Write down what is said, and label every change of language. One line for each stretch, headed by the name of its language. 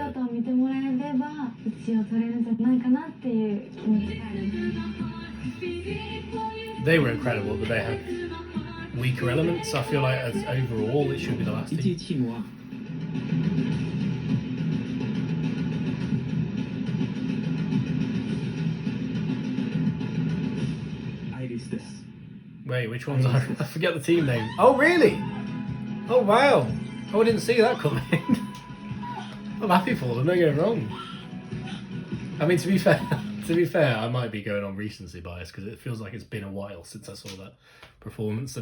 Japanese: 姿を見てもらえれば1位を取れるんじゃないかなっていう気持ちがあります。
English: They were incredible, but they had weaker elements. I feel like as overall it should be the last
Japanese: 1
English: team.
Japanese: 位チームはアイリスです。
English: Wait, which one's I forget the team name. Oh really? Oh wow. Oh, I didn't see that coming. I'm happy for them, don't get me wrong. I mean, to be fair, I might be going on recency bias because it feels like it's been a while since I saw that performance.